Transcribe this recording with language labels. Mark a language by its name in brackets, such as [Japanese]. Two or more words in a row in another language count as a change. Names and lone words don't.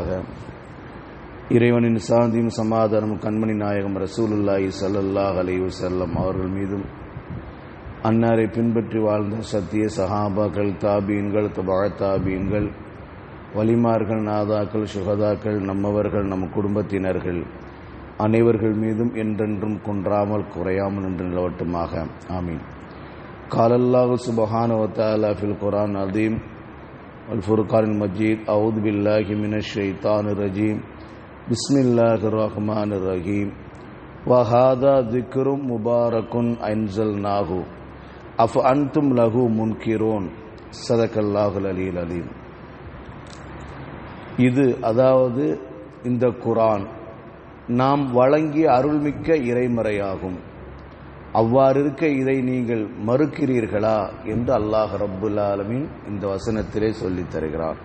[Tamil] இறைவனின் சாந்தியும் சமாதானம் கண்மணி நாயகம் [Arabic] رسول الله صلى الله عليه وسلم [Tamil] அவர்கள் மீதும், அன்னாரை பின்பற்றி வாழ்ந்த சத்திய சஹாபாக்கள், தாபீன்கள், தபா தாபீன்கள், வலிமார்கள், நாதாக்கள், சுஹதாக்கள், நம்மவர்கள், நம் குடும்பத்தினர்கள் அனைவர்கள் மீதும் என்றென்றும் குன்றாமல் குறையாமல் நின்று நிலவட்டுமாக. ஆமீன். [Arabic] قال الله سبحانه وتعالى في القرآن العظيم والفرقان المجيد: أعوذ بالله من الشيطان الرجيم بسم الله الرحمن الرحيم وهذا ذكر مبارك أنزلناه أفأنتم له منكرون صدق الله العلي العظيم. [Tamil] இது, அதாவது இந்த குர்ஆன் நாம் வழங்கிய அருள்மிக்க இறைமறையாகும். அவ்வாறு இருக்க இதை நீங்கள் மறுக்கிறீர்களா என்று அல்லாஹ் [Arabic] رب العالمين [Tamil] இந்த வசனத்திலே சொல்லித் தருகிறான்.